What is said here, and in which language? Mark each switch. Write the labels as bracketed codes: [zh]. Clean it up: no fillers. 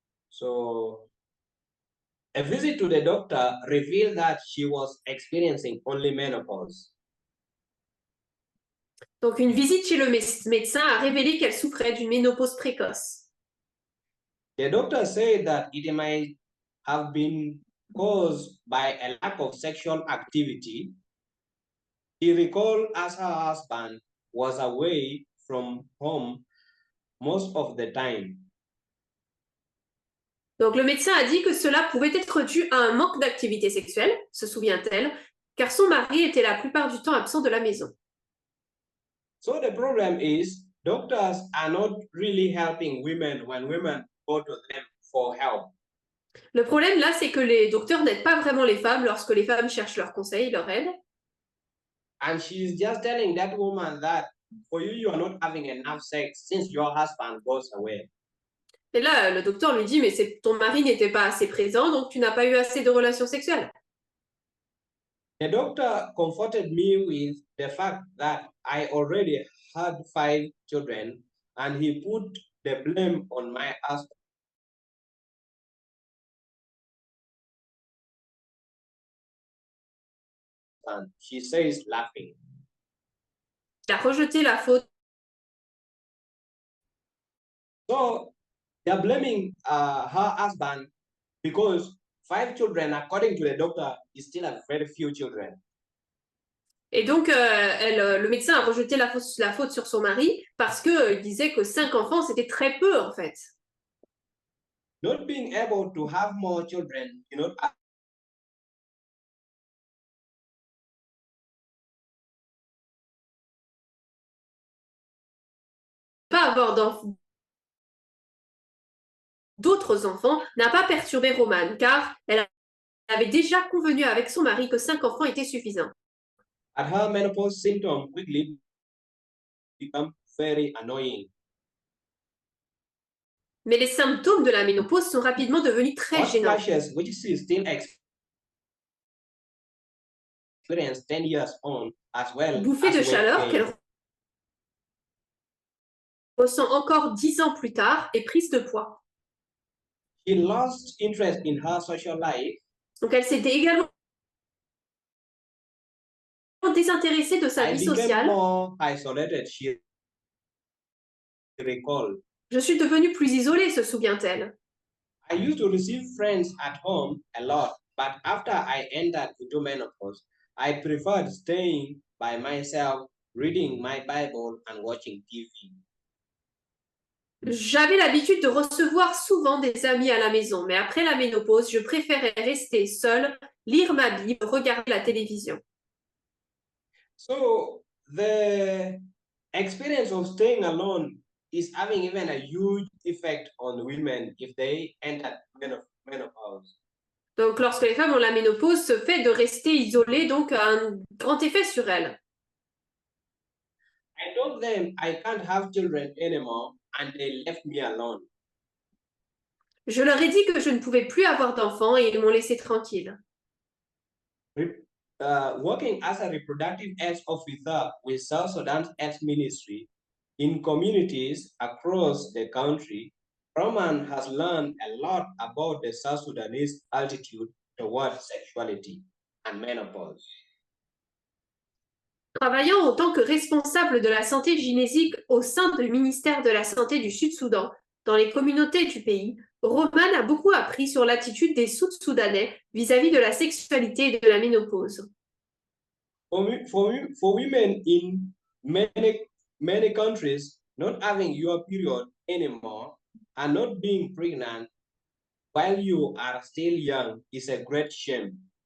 [en] So a visit to the doctor revealed that she was experiencing only menopause. [fr] Donc une visite chez le médecin a révélé qu'elle souffrait d'une ménopause précoce. [en] The doctor said that it might have been caused by a lack of sexual activity. He recalled as her husband was away from home most of the time. [fr] Donc le médecin a dit que cela pouvait être dû à un manque d'activité sexuelle, se souvient-elle, car son mari était la plupart du temps absent de la maison. [en] So the problem is doctors are not really helping women when women go to them for help. [fr] Le problème là, c'est que les docteurs n'aident pas vraiment les femmes lorsque les femmes cherchent leurs conseils, leur aide. [en] And she's just telling that woman that for you, you are not having enough sex since your husband goes away. [fr] Et là, le docteur lui dit, mais ton mari n'était pas assez présent, donc tu n'as pas eu assez de relations sexuelles. [en] The doctor comforted me with the fact that I already had 5 children and he put the blame on my husband. She says, laughing. [fr] Il a rejeté la faute. [en] So they're blaming her husband because 5 children, according to the doctor, is still a very few children. [fr] Et donc, le médecin a rejeté la faute sur son mari parce qu'il disait que 5 enfants, c'était très peu, en fait. [en] Not being able to have more children, [fr] Pas avoir d'autres enfants n'a pas perturbé Romane, car elle avait déjà convenu avec son mari que 5 enfants étaient suffisants. [en] And her menopause symptoms quickly become very annoying. [fr] Mais les symptômes de la ménopause sont rapidement devenus très gênants. [en] Which she still experienced 10 years on, as well. [fr] Bouffées de chaleur qu'elle ressent encore 10 ans plus tard et prise de poids. [en] She lost interest in her social life. [fr] Donc elle s'était également désintéressée de sa vie sociale. [en] More isolated, she recalled. [fr] Je suis devenue plus isolée, se souvient-elle. [en] I used to receive friends at home a lot, but after I entered into menopause, I preferred staying by myself, reading my Bible and watching TV. [fr] J'avais l'habitude de recevoir souvent des amis à la maison, mais après la ménopause, je préférais rester seule, lire ma Bible, regarder la télévision. [en] So the experience of staying alone is having even a huge effect on women if they enter menopause. [fr] Donc, lorsque les femmes ont la ménopause, ce fait de rester isolées donc a un grand effet sur elles. [en] I told them I can't have children anymore, and they left me alone. [fr] Je leur ai dit que je ne pouvais plus avoir d'enfants et ils m'ont laissé tranquille. [en] Working as a reproductive health officer with South Sudan's Health Ministry in communities across the country, Roman has learned a lot about the South Sudanese attitude toward sexuality and menopause. [fr] Travaillant en tant que responsable de la santé gynésique au sein du ministère de la Santé du Sud-Soudan, dans les communautés du pays, Roman a beaucoup appris sur l'attitude des Sud-Soudanais vis-à-vis de la sexualité et de la ménopause. [en] For women in many countries, not having your period anymore and not being pregnant while you are still young is a great shame.